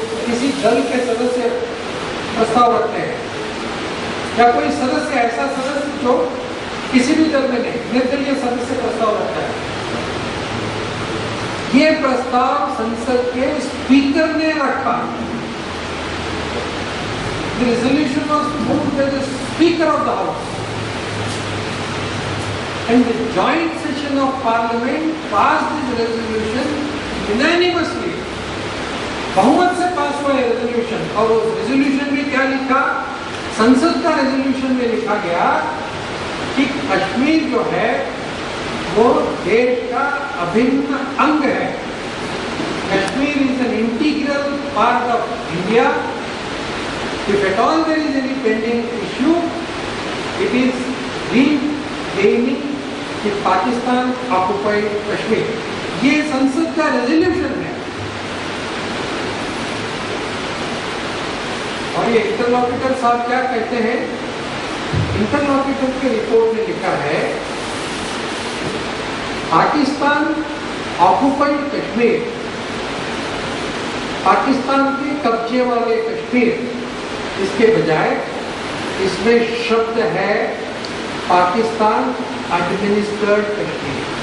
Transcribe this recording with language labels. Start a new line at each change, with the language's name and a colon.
Hindi: किसी दल के सदस्य प्रस्ताव रखते हैं या कोई सदस्य ऐसा सदस्य जो किसी भी दल में नहीं, निर्दलीय सदस्य प्रस्ताव रखता है, ये प्रस्ताव संसद के स्पीकर ने रखा।
English: The resolution was moved by the Speaker of the House, and the joint session of Parliament passed this resolution unanimously.
Hindi: बहुमत से पास हुआ है रेजोल्यूशन, और उस रेजोल्यूशन में क्या लिखा? संसद का रेजोल्यूशन में लिखा गया कि कश्मीर जो है वो देश का अभिन्न अंग है।
English: Kashmir is an integral part of India. If at all there is any pending issue, it is regaining the Pakistan occupied Kashmir.
Hindi: ये संसद का रेजोल्यूशन है। और ये इंटरलॉक्यूटर साहब क्या कहते हैं? इंटरलॉक्यूटर के रिपोर्ट में लिखा है,
English: Pakistan occupied Kashmir,
Hindi: पाकिस्तान के कब्जे वाले कश्मीर, इसके बजाय इसमें शब्द है
English: Pakistan administered Kashmir.